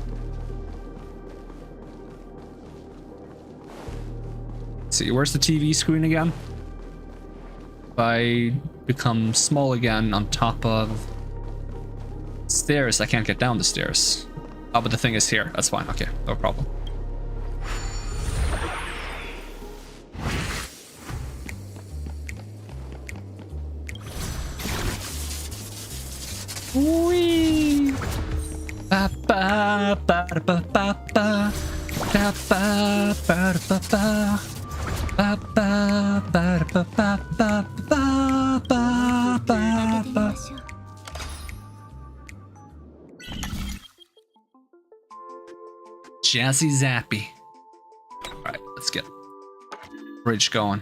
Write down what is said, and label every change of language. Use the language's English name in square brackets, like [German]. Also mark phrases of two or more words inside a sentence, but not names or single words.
[English] Let's see, where's the TV screen again? If I become small again on top of stairs, I can't get down the stairs. Oh, but the thing is here. That's fine. Okay, no problem. Wee. Ba ba ba ba ba ba ba ba ba ba ba ba. Ba ba ba ba ba ba ba ba ba ba. Jazzy Zappy. Alright, let's get bridge going.